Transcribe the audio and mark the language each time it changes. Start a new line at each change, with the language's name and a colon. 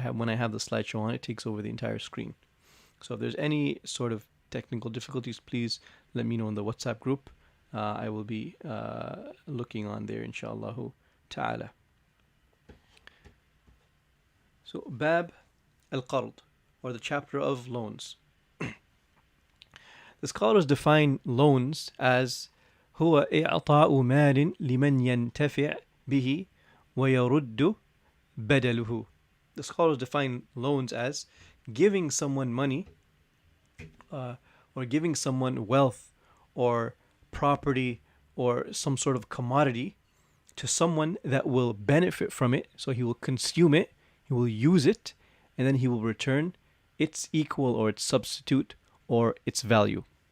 English: When I have the slideshow on, it takes over the entire screen. So if there's any sort of technical difficulties, please let me know in the WhatsApp group. I will be looking on there, inshallah ta'ala. So, Bab al-Qard, or the chapter of loans. The scholars define loans as
Arabic: هو إعطاء مال لمن ينتفع به ويرد بدله.
English: The scholars define loans as giving someone money or giving someone wealth or property or some sort of commodity to someone that will benefit from it. So he will consume it, he will use it, and then he will return its equal or its substitute or its value.